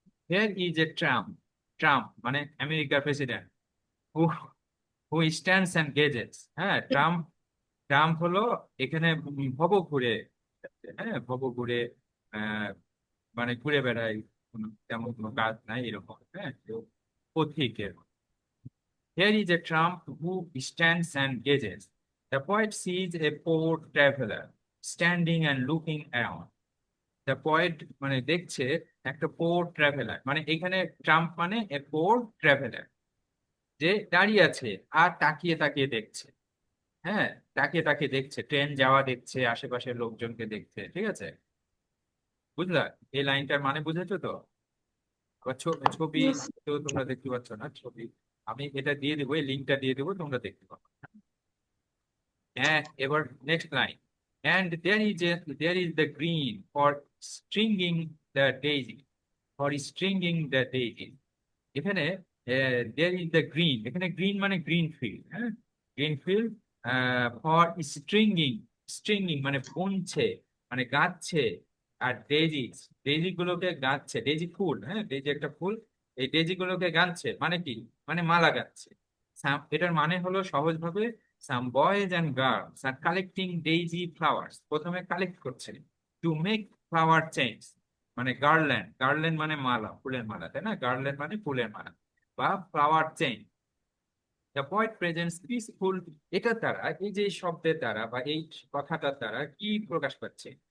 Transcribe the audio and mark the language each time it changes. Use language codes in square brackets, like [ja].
[en] here is a tramp, Trump [bn] মানে আমেরিকার president, [en] Who who stands and gazes. [bn] হ্যাঁ, Trump, Trump হলো এখানে ভব ঘুরে, হ্যাঁ ভব ঘুরে, আহ মানে ঘুরে বেড়ায়, কোনো তেমন কোনো কাজ নাই এরকম, হ্যাঁ তো পথিকের। [en] Here is a Trump who stands and gazes. The poet sees a poor traveler standing and looking around. [bn] The poet মানে দেখছে একটা পোর ট্রাভেলার, মানে এখানে ট্রাম্প মানে [en] a poor traveller, [bn] যে দাঁড়িয়ে আছে আর তাকিয়ে তাকিয়ে দেখছে। হ্যাঁ, তাকিয়ে তাকিয়ে দেখছে, ট্রেন যাওয়া দেখছে, আশেপাশের লোকজনকে দেখছে, ঠিক আছে? বুঝলা এই লাইনটার মানে? বুঝেছো তো? আবার ছবি [en] Yes. [bn] তো তোমরা দেখতে পাচ্ছ না ছবি, আমি এটা দিয়ে দেবো, এই লিঙ্কটা দিয়ে দেবো, তোমরা দেখতে পাবো। [en] And ever next line. And there is the green for stringing the daisy. For stringing the daisy. [bn] এখানে [en] there is the green. এখানে green মানে green field. হ্যাঁ? Green field for stringing. [bn] Stringing মানে বুনছে, মানে গাঁথছে। আর ডেজি, ডেজি গুলোকে গাঁথছে। Daisy ফুল, হ্যাঁ daisy একটা ফুল। এই ডেজি গুলোকে গাঁথছে মানে কি? মানে মালা গাঁথছে। এটার মানে হলো সহজভাবে, [en] some boys and girls are collecting daisy flowers. [bn] প্রথমে কালেক্ট করছে [en] to make flower chains, [bn] মানে গার্ল্যান্ড, গার্ল্যান্ড মানে মালা, ফুলের মালা, তাই না? গার্ল্যান্ড মানে ফুলের মালা বা flower chain. [en] the poet presents peaceful, [bn] এটার দ্বারা, এই যে শব্দের দ্বারা বা এই কথাটার দ্বারা কি প্রকাশ পাচ্ছে?